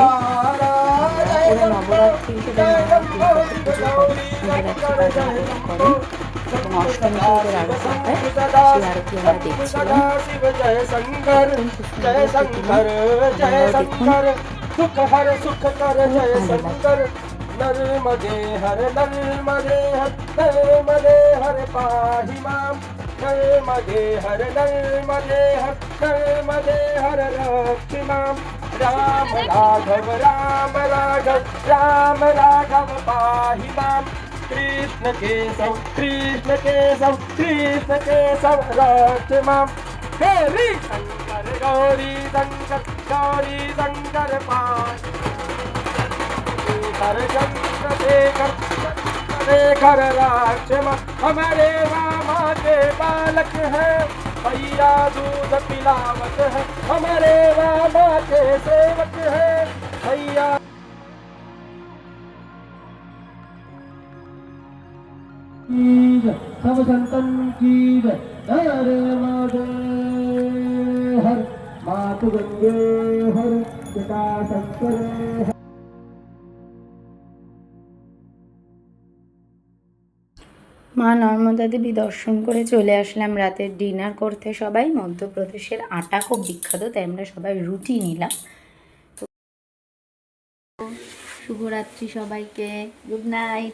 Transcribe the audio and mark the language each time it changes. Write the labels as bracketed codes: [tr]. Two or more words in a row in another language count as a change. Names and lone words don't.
[bn] ওরা নবরাত্রি হিসেবে দুর্গাকে পুজো করে, নবরাত্রি পালন করেন এবং অষ্টমীতে ওদের আরতি হয়, সেই আরতি আমরা দেখছিলাম। অত্যন্ত সুন্দর প্রতিমা, আপনারাও দেখুন, খুব ভালো লাগছে। [sa] नर्मदे हर नर्मदे हर नर्मदे हर पाहि मां नर्मदे हर नर्मदे हर नर्मदे हर रक्ष मां राम राघव राम राघव राम राघव पाहि मां कृष्ण केशव कृष्ण केशव कृष्ण केशव रक्ष मां गौरी शंकर गौरी शंकर गौरी शंकर पाहि [hi] हर चंद्रशेखर चंद्रशेखर राक्षमा हमारे रामा के बालक है भैया दूध पिलावत है हमारे रामा के सेवक है भैया। सब संतन की हर माधे हर मातु गंगे हर पिता शंकर। [bn] মা নর্মদা দেবী দর্শন করে চলে আসলাম রাতের ডিনার করতে। সবাই মধ্যপ্রদেশের আটা খুব বিখ্যাত, তাই আমরা সবাই রুটি নিলাম। শুভরাত্রি সবাইকে, [en] good night.